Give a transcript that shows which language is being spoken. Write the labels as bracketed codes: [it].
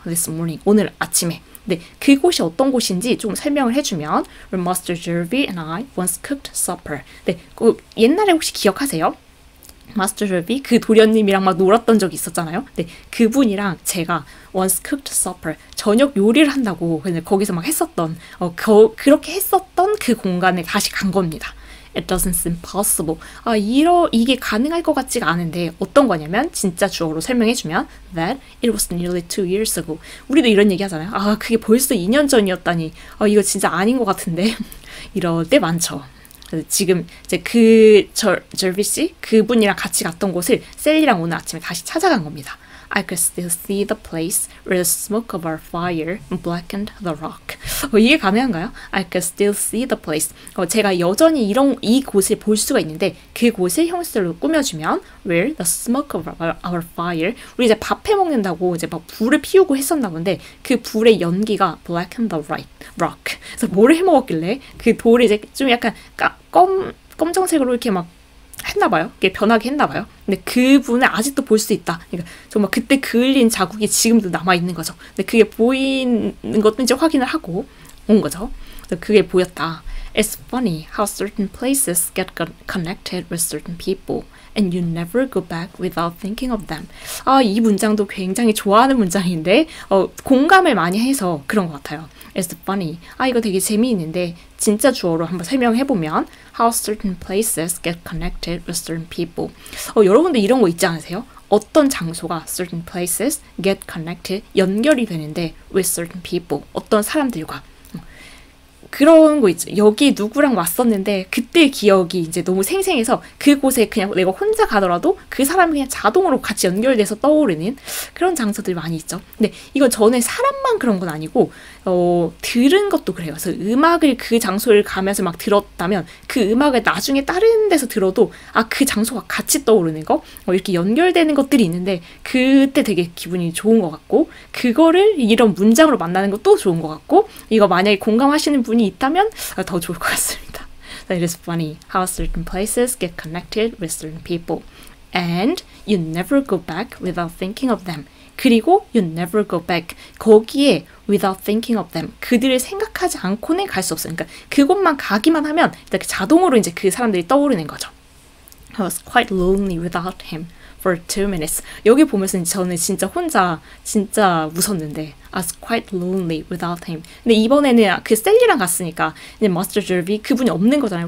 [en] This morning. [ko] 오늘 아침에. 근데 그곳이 어떤 곳인지 좀 설명을 해주면 [en] Where Master Jervy and I once cooked supper. [ko] 네, 옛날에 혹시 기억하세요? 마스터 절비 그 도련님이랑 막 놀았던 적이 있었잖아요. 근데 그분이랑 제가 [en] once cooked supper [ko] 저녁 요리를 한다고 거기서 막 했었던 그렇게 했었던 그 공간에 다시 간 겁니다. [en] It doesn't seem possible. [ko] 이게 가능할 것 같지가 않은데 어떤 거냐면 진짜 주어로 설명해주면 [en] that it was nearly 2 years ago. [ko] 우리도 이런 얘기 하잖아요. 그게 벌써 2년 전이었다니. 이거 진짜 아닌 것 같은데. 이럴 때 많죠. 지금 이제 절비 씨 그분이랑 같이 갔던 곳을 셀리랑 오늘 아침에 다시 찾아간 겁니다. [en] I could still see the place where the smoke of our fire blackened the rock. [ko] 이게 가능한가요? [en] I could still see the place. [ko] 제가 여전히 이 곳을 볼 수가 있는데 그 곳을 형용사로 꾸며주면 [en] where the smoke of our fire. [ko] 우리 이제 밥 해 먹는다고 이제 막 불을 피우고 했었나 본데 그 불의 연기가 [en] blackened the rock. [ko] 그래서 뭐를 해 먹었길래 그 돌이 이제 좀 약간 검정색으로 이렇게 막 했나봐요. 이게 변하게 했나봐요. 근데 그분을 아직도 볼 수 있다. 그러니까 정말 그때 그을린 자국이 지금도 남아있는 거죠. 근데 그게 보이는 것도 이제 확인을 하고 온 거죠. 그게 보였다. [en] It's funny how certain places get connected with certain people and you never go back without thinking of them. [ko] 이 문장도 굉장히 좋아하는 문장인데 공감을 많이 해서 그런 것 같아요. [en] It's funny. [ko] 이거 되게 재미있는데 진짜 주어로 한번 설명해보면 [en] how certain places get connected with certain people. [ko] 여러분들 이런 거 있지 않으세요? 어떤 장소가 [en] certain places get connected [ko] 연결이 되는데 [en] with certain people [ko] 어떤 사람들과 그런 거 있죠. 여기 누구랑 왔었는데 그때 기억이 이제 너무 생생해서 그곳에 그냥 내가 혼자 가더라도 그 사람이 그냥 자동으로 같이 연결돼서 떠오르는 그런 장소들이 많이 있죠. 근데 이건 전에 사람만 그런 건 아니고 들은 것도 그래요. 그래서 음악을 그 장소를 가면서 막 들었다면 그 음악을 나중에 다른 데서 들어도 그 장소가 같이 떠오르는 거 이렇게 연결되는 것들이 있는데 그때 되게 기분이 좋은 것 같고 그거를 이런 문장으로 만나는 것도 좋은 것 같고 이거 만약에 공감하시는 분이 있다면 더 좋을 것 같습니다. [en] It is funny how certain places get connected with certain people and you never go back without thinking of them. [ko] 그리고 [en] you never go back. [ko] 거기에 [en] without thinking of them. [ko] 그들을 생각하지 않고는 갈 수 없어요. 그러니까 그곳만 가기만 하면 이렇게 자동으로 이제 그 사람들이 떠오르는 거죠. [en] I was quite lonely without him. for 2 minutes. [ko] 여기 보면서 저는 진짜 혼자 진짜 웃었는데 [en] I was quite lonely without him. [ko] 근데 이번에는 그 셀리랑 갔으니까 이제 Master Jervy 그분이 없는 거잖아요.